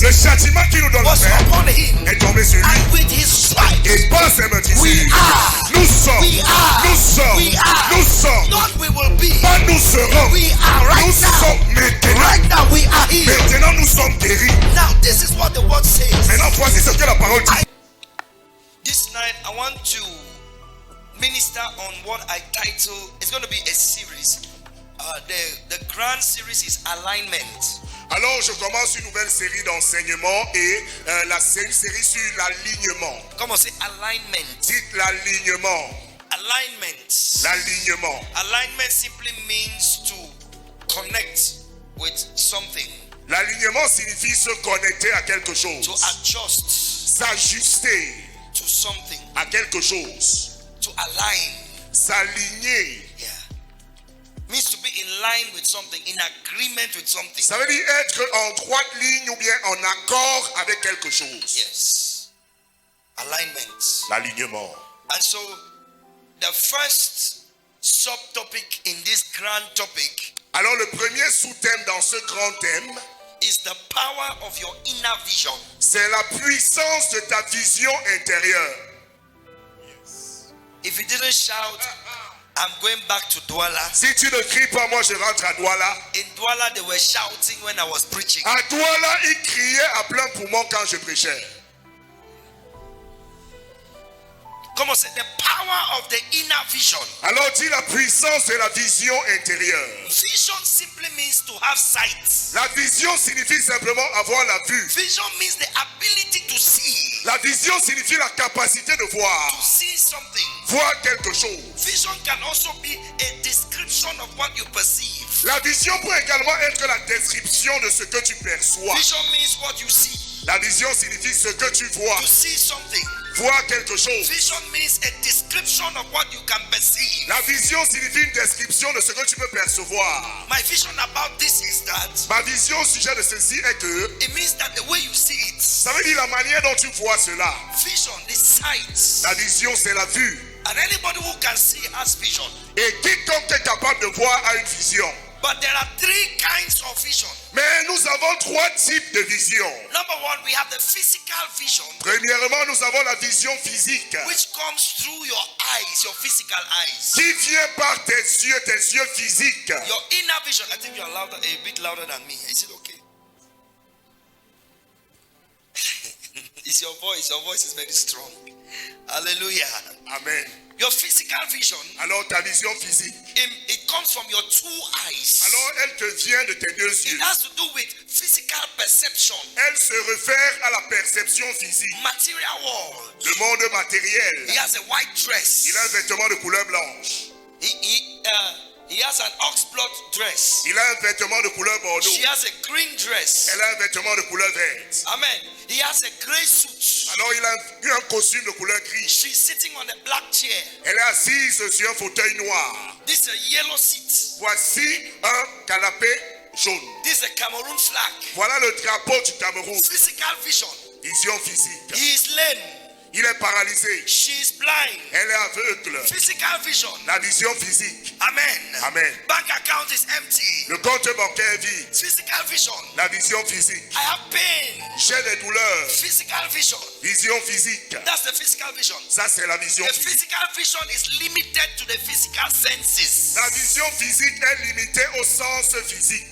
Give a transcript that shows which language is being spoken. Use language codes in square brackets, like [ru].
[fr] Le châtiment qui nous donne la [en] was [fr] paix [en] upon Him. [fr] est tombé sur lui. [en] And with His stripes, [fr] Et par ses meurtrissures, [en] we are. [fr] nous sommes, [en] We are. [fr] nous sommes, [en] We are. [fr] nous sommes, [en] Not we will be. [fr] pas nous serons, [en] We are [fr] nous [en] right now. [fr] sommes maintenant. [en] Right now we are here. [fr] Maintenant nous sommes guéris. [en] Now this is what the word says. [fr] Maintenant voici ce que la parole dit. [en] This night I want to minister on what I title, it's going to be a series. The grand series is alignment. [fr] Alors je commence une nouvelle série d'enseignements et une série sur l'alignement. [en] Come on, say alignment. [fr] Dites l'alignement. [en] Alignment. [fr] L'alignement. [en] Alignment simply means to connect with something. [fr] L'alignement signifie se connecter à quelque [en] To [fr] chose. [en] adjust [fr] S'ajuster [en] to something. [fr] à quelque chose. [en] To align. [fr] S'aligner. [en] Yeah. Means to be in line with something, in agreement with something. [fr] Ça veut dire être en droite ligne ou bien en accord avec quelque chose. [en] Yes. Alignment. [fr] L'alignement. [en] And so the first subtopic in this grand topic [fr] Alors le premier sous-thème dans ce grand thème, [en] is the power of your inner vision. [fr] c'est la puissance de ta vision intérieure. [en] If you didn't shout, I'm going back to Douala. [fr] Si tu ne cries pas, moi je rentre à Douala. [en] In Douala, they were shouting when I was preaching. [fr] À Douala, ils criaient à plein poumon quand je prêchais. [en] Come on, say the power of the inner vision. [fr] Alors dis la puissance de la vision intérieure. [en] Vision simply means to have sight. [fr] La vision signifie simplement avoir la vue. [en] Vision means the ability to see. [fr] La vision signifie la capacité de [en] To [fr] voir. [en] see something. [fr] Voir quelque chose. [en] Vision can also be a description of what you perceive. [fr] La vision peut également être la description de ce que tu perçois. [en] Vision means what you see. [fr] La vision signifie ce que tu vois. [en] To see something. [fr] Voir quelque chose. [en] Vision means a description of what you can perceive. [fr] La vision signifie une description de ce que tu peux percevoir. [en] My vision about this is that [fr] Ma vision au sujet de ceci est que [en] it means that the way you see it, [fr] ça veut dire la manière dont tu vois cela. [en] vision, the sight, [fr] La vision, c'est la vue. [en] and anybody who can see has vision. [fr] Et quiconque est capable de voir a une vision. [en] But there are three kinds of vision. [fr] Mais nous avons trois types de vision. [en] Number one, we have the physical vision, [fr] Premièrement, nous avons la vision physique [en] which comes through your eyes, your physical eyes. [fr] qui vient par tes yeux physiques. [en] Your inner vision. I think you're louder, a bit louder than me. Is it okay? It's your voice. Your voice is very strong. Hallelujah. Amen. Your physical vision, [fr] Alors ta vision physique, [en] it comes from your two eyes. [fr] alors elle te vient de tes deux [en] It [fr] yeux. [en] has to do with physical perception, [fr] Elle se réfère à la perception physique. [en] material world. [fr] Le monde [en] He [fr] matériel. [en] has a white dress. [fr] Il a un vêtement de couleur blanche. [en] He has an oxblood dress. [fr] Il a un vêtement de couleur bordeaux. [en] She has a green dress. [fr] Elle a un vêtement de couleur verte. [en] Amen. He has a gray suit. [fr] Alors il a un costume de couleur gris. [en] She's sitting on a black chair. [fr] Elle est assise sur un fauteuil noir. [en] This is a yellow seat. [fr] Voici un canapé jaune. [en] This is a Cameroon flag. [fr] Voilà le drapeau du Cameroun. [en] Physical vision. [fr] Vision physique. [en] He is lame. [fr] Il est paralysé. [en] She is blind. [fr] Elle est aveugle. [en] Physical vision. [fr] La vision physique. Amen. Amen. [en] Bank account is empty. [fr] Le compte bancaire est vide. [en] Physical vision. [fr] La vision physique. [en] I have pain. [fr] J'ai des douleurs. [en] Physical vision. [fr] Vision physique. [en] That's the physical vision. [fr] Ça, c'est la vision [en] The [fr] physique. [en] physical vision is limited to the physical senses. [fr] La vision physique est limitée au sens physique,